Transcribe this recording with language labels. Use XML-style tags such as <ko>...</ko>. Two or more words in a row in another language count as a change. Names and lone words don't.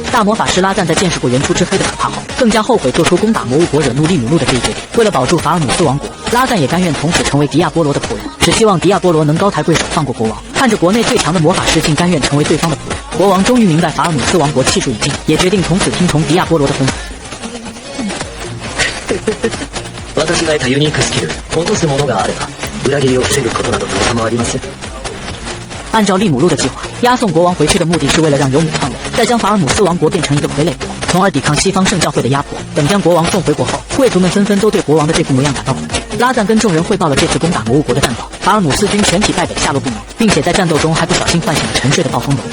<zh>大魔法师拉赞在见识过原初之黑的可怕后，更加后悔做出攻打魔物国惹怒利姆路的这一决定。为了保住法尔姆斯王国，拉赞也甘愿从此成为迪亚波罗的仆人，只希望迪亚波罗能高抬贵手放过国王。看着国内最强的魔法师竟甘愿成为对方的仆人，国王终于明白法尔姆斯王国气数已尽，也决定从此听从迪亚波罗的吩咐。</zh> <ja>私が得たユニークスキル、落とすものがあれば、裏切りを防ぐことなどどうともありません。</ja> <zh>按照利姆路的计划，押送国王回去的目的是为了让尤姆篡位，再将法尔姆斯王国变成一个傀儡国，从而抵抗西方圣教会的压迫。等将国王送回国后，贵族们纷纷都对国王的这副模样感到恐惧。拉赞跟众人汇报了这次攻打魔物国的战报，法尔姆斯军全体败北，下落不明，并且在战斗中还不小心唤醒了沉睡的暴风龙。</zh>